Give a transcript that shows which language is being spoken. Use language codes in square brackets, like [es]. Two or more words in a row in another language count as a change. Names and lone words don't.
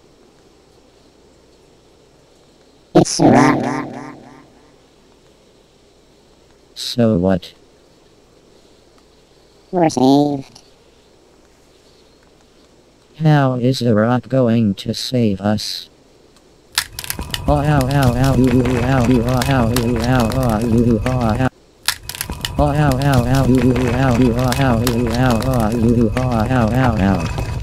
[en] It's a rock. So what? We're saved. How is a rock going to save us? Oh, ow, ow, ow, ooh, ow, ow, ow, ooh, ow, ooh, ow. Oh, ow, ow, ow, ooh, ow, ow, ooh, ow, ooh, ow, ow, ow.